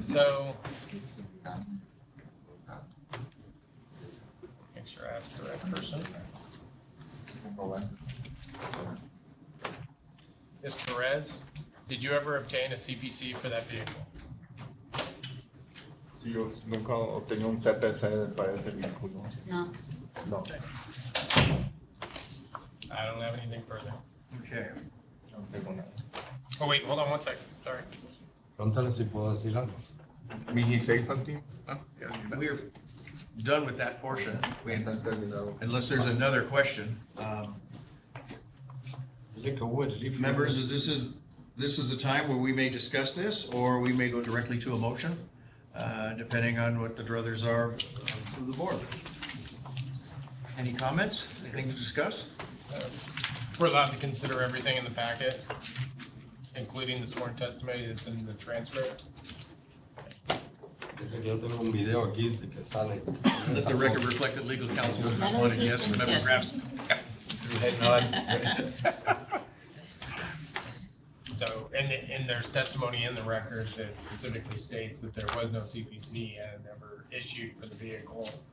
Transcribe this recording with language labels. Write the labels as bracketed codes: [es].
[en] So, make sure I ask the right person. Ms. Perez, did you ever obtain a CPC for that vehicle? [es] Si yo nunca obtenía un CPC para ese vehículo. [en] No. No. I don't have anything further. Okay. [es] No tengo nada. [en] Oh, wait, hold on one second, sorry. [es] Pregúntale si puedo decir algo. [en] May he say something? We're done with that portion. [es] Están terminados. [en] Unless there's another question. Lick a wood, leave. Members, this is the time where we may discuss this, or we may go directly to a motion, depending on what the druthers are of the board. Any comments? Anything to discuss? We're allowed to consider everything in the packet, including the sworn testimony that's in the transcript. [es] Yo tengo un video aquí que sale. [en] Let the record reflect that legal counsel has responded yes. Member Graff's. Head nod. So, and there's testimony in the record that specifically states that there was no CPC and never issued for the vehicle.